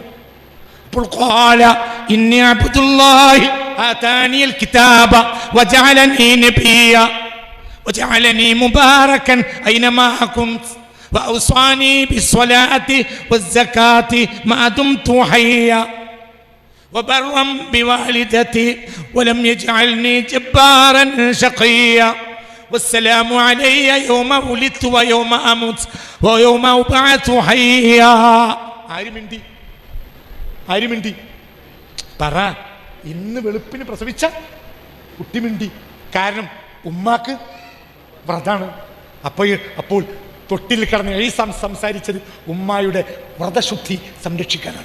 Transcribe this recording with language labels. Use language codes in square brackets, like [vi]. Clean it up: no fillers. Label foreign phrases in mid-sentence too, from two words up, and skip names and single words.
[ar] അപ്പോൾ قال إني عبد الله آتاني الكتاب وجعلني نبيا وجعلني مباركا أينما كنت وأوصاني بالصلاة والزكاة ما دمت حيا وبرا بوالدتي ولم يجعلني جبارا شقيا والسلام علي يوم ولدت ويوم أموت ويوم أبعث حيا. [ml] ആര് മിണ്ടി? പറ. ഇന്ന് വെളുപ്പിന് പ്രസവിച്ച കുട്ടി മിണ്ടി. കാരണം ഉമ്മാക്ക് വ്രതാണ്. അപ്പോൾ തൊട്ടിൽ കിടന്ന് ഈസാം സംസാരിച്ചത് ഉമ്മായുടെ വ്രതശുദ്ധി സംരക്ഷിക്കാനാണ്.